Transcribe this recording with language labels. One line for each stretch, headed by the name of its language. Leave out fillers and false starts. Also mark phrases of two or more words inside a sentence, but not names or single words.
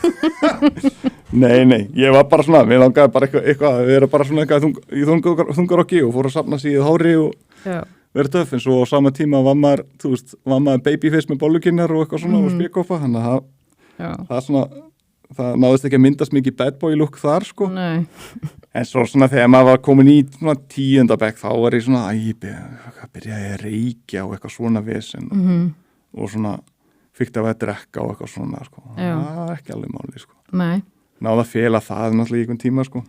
Icelandic: Nei, ég var bara svona, mér langaði bara eitthvað að vera bara svona eitthvað í þungarokki og fór að safna sig í hári og vera töff, en svo á sama tíma var maður babyface með bollukinnar og eitthvað svona og spékópa, þannig að það náðist ekki að myndast mikið
English: bad boy look
Icelandic: þar, sko. Nei. En svo svona þegar maður var komin í svona 10. bekk, þá var ég svona, byrjaði ég að reykja og eitthvað svona vesen og svona fikk það að drekka og eitthvað svona, sko. Það var ekki alveg máli, sko. Nei. Náða að fela það náttúrulega í einhvern tíma, sko.